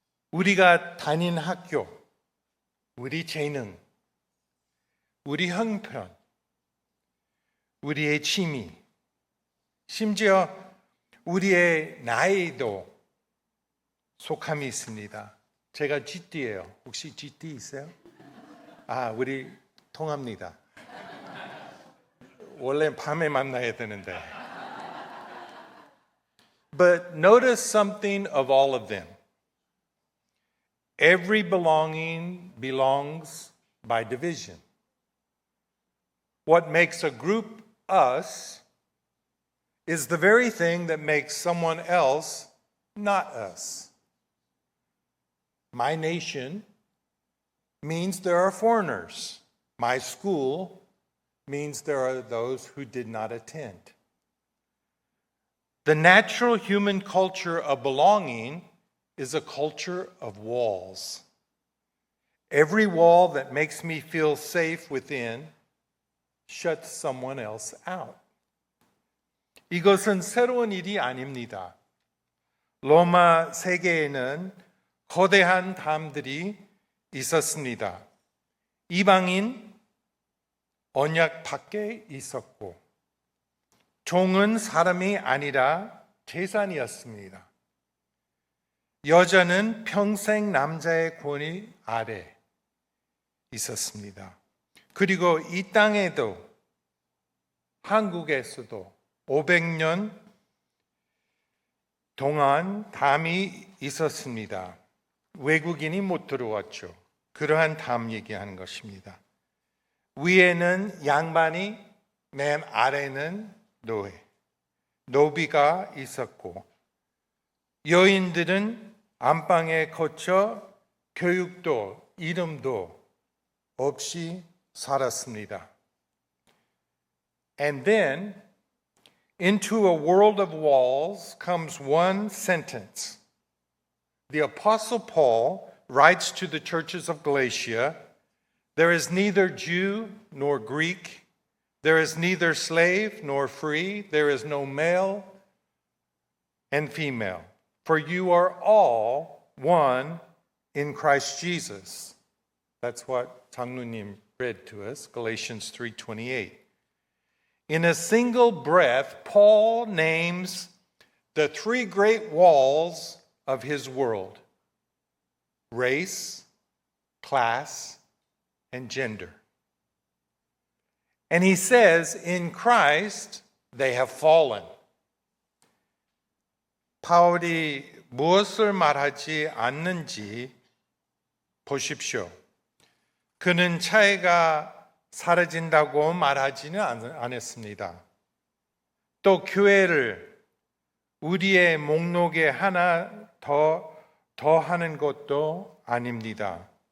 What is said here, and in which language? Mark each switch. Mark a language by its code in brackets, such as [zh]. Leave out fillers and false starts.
[ko] 우리가 다닌 학교, 우리 재능, 우리 형편, 우리의 취미, 심지어 우리의 나이도 속함이 있습니다. 제가 GT예요. 혹시 GT 있어요? 우리 통합니다. 원래 밤에 만나야 되는데. [en] But notice something of all of them. Every belonging belongs by division. What makes a group us is the very thing that makes someone else not us. My nation means there are foreigners. My school means there are those who did not attend. The natural human culture of belonging is a culture of walls. Every wall that makes me feel safe within shuts someone else out. [ko] 이것은 새로운 일이 아닙니다. 로마 세계에는 거대한 담들이 있었습니다. 이방인 언약 밖에 있었고, 종은 사람이 아니라 재산이었습니다. 여자는 평생 남자의 권위 아래 있었습니다. 그리고 이 땅에도, 한국에서도 500년 동안 담이 있었습니다. 외국인이 못 들어왔죠. 그러한 담 얘기하는 것입니다. 위에는 양반이, 맨 아래는 노예, 노비가 있었고, 여인들은 안방에 거쳐 교육도 이름도 없이 살았습니다. [en] And then into a world of walls comes one sentence. The Apostle Paul writes to the churches of Galatia, there is neither Jew nor Greek, there is neither slave nor free, there is no male and female, for you are all one in Christ Jesus. That's what 장로님 read to us, Galatians 3:28. In a single breath, Paul names the three great walls of his world: race, class, and gender. And he says, in Christ, they have fallen. [ko] 바울이 무엇을 말하지 않는지 보십시오. 그는 차이가 사라진다고 말하지는 않았습니다. 또 교회를 우리의 목록에 하나 더 하는 것도 아닙니다.